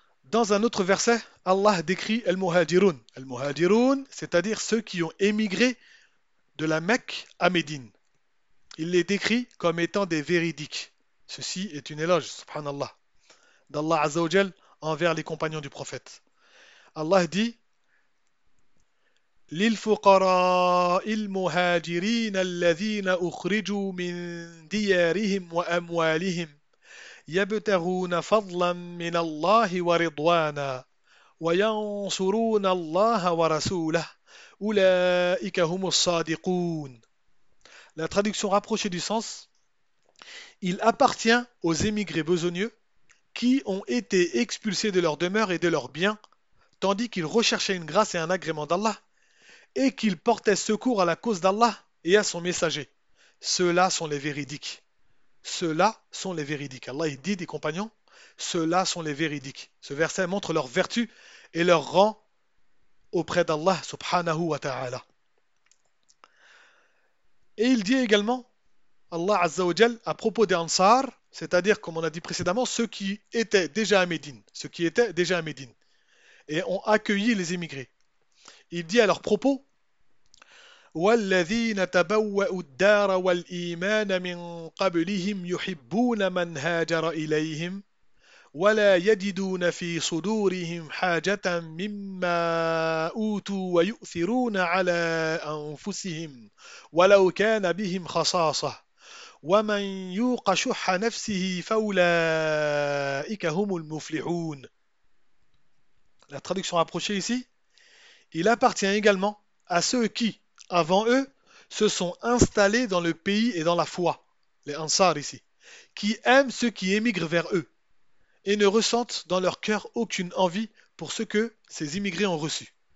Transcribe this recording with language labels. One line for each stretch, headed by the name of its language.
French: Dans un autre verset, Allah décrit al-muhajirun. Al-muhajirun, c'est-à-dire ceux qui ont émigré de la Mecque à Médine. Il les décrit comme étant des véridiques. Ceci est une éloge, subhanallah, d'Allah Azzawajal envers les compagnons du prophète. Allah dit:
Arabic: للفقراء المهاجرين الذين أخرجوا من ديارهم وأموالهم يبتغون فضلا من الله ورضوانا وينصرون الله ورسوله أولئك هم الصادقون.
French: La traduction rapprochée du sens: il appartient aux émigrés besogneux qui ont été expulsés de leur demeure et de leurs biens, tandis qu'ils recherchaient une grâce et un agrément d'Allah, et qu'ils portaient secours à la cause d'Allah et à son messager. Ceux-là sont les véridiques. Ceux-là sont les véridiques. Allah il dit des compagnons, ceux-là sont les véridiques. Ce verset montre leur vertu et leur rang auprès d'Allah, subhanahu wa ta'ala. Et il dit également, Allah azzawajal, à propos des Ansar, c'est-à-dire, comme on a dit précédemment, ceux qui étaient déjà à Médine, ceux qui étaient déjà à Médine, et ont accueilli les émigrés. Il dit à leur propos:
Arabic: والذين تبوأوا الدار والإيمان من قبلهم يحبون من هاجر إليهم ولا يجدون في صدورهم حاجة مما أوتوا ويؤثرون على أنفسهم ولو كان بهم خصاصة ومن يوق شح نفسه فأولئك هم المفلحون.
French: La traduction rapprochée ici: il appartient également à ceux qui, avant eux, se sont installés dans le pays et dans la foi, les Ansar ici, qui aiment ceux qui émigrent vers eux et ne ressentent dans leur cœur aucune envie pour ce que ces immigrés ont reçu.